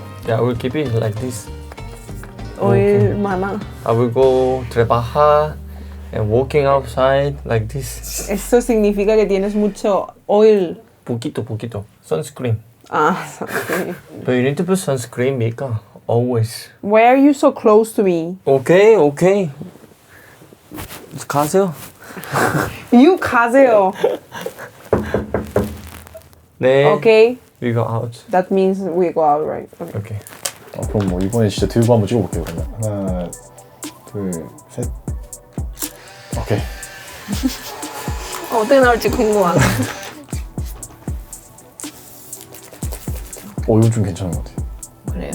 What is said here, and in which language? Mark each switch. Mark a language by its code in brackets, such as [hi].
[en] Yeah, I will keep it like this. [ko] 오일 많아. [en] I will go [es] trabajar [en] and walking outside like this. [es] Eso significa que tienes mucho oil. Poquito. Sunscreen. [en] Ah, okay. But you need to put sunscreen, Mika. Always. Why are you so close to me? [ko] Okay. 가세요. [en] You [ko] 가세요. 네. [en] Okay. We go out. That means we go out, right? Okay. Okay. [ko] 그럼 뭐 이번에 진짜 들고 한번 찍어볼게요 그러면. 하나, 둘, 셋. 오케이. 어떻게 나올지 궁금하다. 이건 좀 괜찮은 것 같아요. 그래요?